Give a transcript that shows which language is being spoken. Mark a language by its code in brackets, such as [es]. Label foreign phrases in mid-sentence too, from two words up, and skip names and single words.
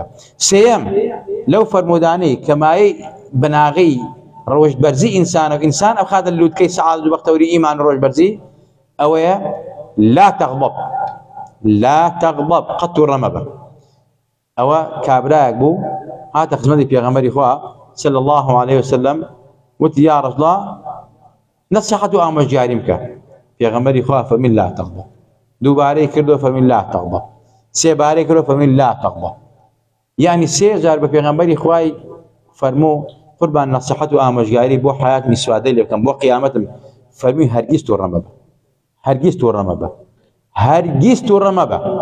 [ckb] سێیەم لەو فەرمودانەی کە مایەی بناغەی ڕەوشبەرزی ئینسانە و ئینسان ئەو خاتە لووتکەی سەعادەت و بەختەوری ئیمان و ڕەوشبەرزی ئەوەیە [ar] لا تەغضب، لا تەغضب، [ckb] قەت و ڕەمەبە. ئەوە کابرایەک بوو هاتە خزمەتی پێغەمبەری خوا [ar] صلی الله عليه وسلم، [ckb] وتی [ar] یا رسول الله [ckb] نەسیحەت و ئامۆژگاریم بکە. پێغەمبەری خوا فەرمی [ar] لا تەغضب. [ckb] دووبارەی کردووە فەرمی [ar] لا تەغضب. [ckb] سێبارەی کردووە فەرمی [ar] لا تەغضب. [ckb] یعنی سێ جار بە پێغەمبەری خوای فەرموو قوربان نەسیحەت و ئامۆژگاری بۆ حیاتمی سوادەی لێ بکەم، بۆ قیامەتم، فەرمی هەرگیز تووڕە مەبە، هەرگیز تووڕە مەبە، هەرگیز تووڕە مەبە.